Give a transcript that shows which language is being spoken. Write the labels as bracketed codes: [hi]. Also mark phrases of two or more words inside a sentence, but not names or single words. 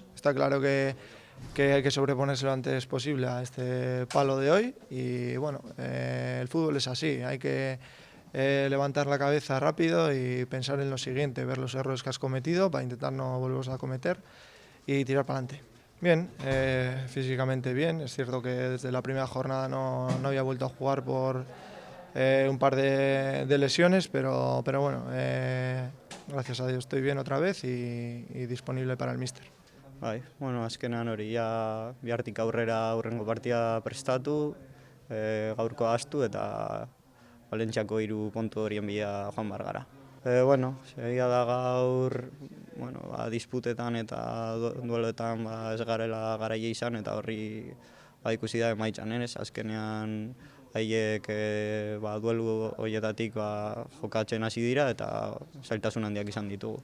[es] Está claro que hay que sobreponerse lo antes posible a este palo de hoy y bueno, el fútbol es así, hay que levantar la cabeza rápido y pensar en lo siguiente, ver los errores que has cometido para intentar no volverlos a cometer y tirar para adelante. Bien, físicamente bien, es cierto que desde la primera jornada no había vuelto a jugar por un par de lesiones, pero bueno, gracias a Dios estoy bien otra vez y disponible para el míster. [eu] Bai, bueno, azkenean hori, ja bihartik aurrera aurrengo partida prestatu, gaurko ahaztu eta Valentziako 3 puntu horien bila joan behar gara. Bueno, egia da gaur, bueno, disputetan eta dueloetan ez garela garaile izan eta horri ikusi da emaitzan, azkenean haiek duelu horietatik jokatzen hasi dira eta zailtasun handiak izan ditugu.